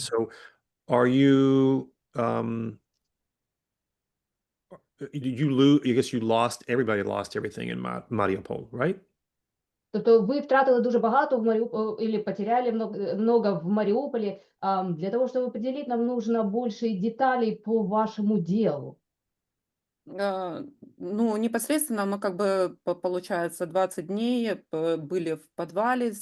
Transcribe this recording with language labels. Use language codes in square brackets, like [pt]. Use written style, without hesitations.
[en] So are you, did you lose, I guess you lost, everybody lost everything in Mariupol, right? [uk] Тобто ви втратили дуже багато в Маріуполі, [ru] или потеряли много в Мариуполе. Для того, чтобы поделить, нам нужно больше деталей по вашему делу. Ну, непосредственно мы как бы, получается, 20 дней были в подвале.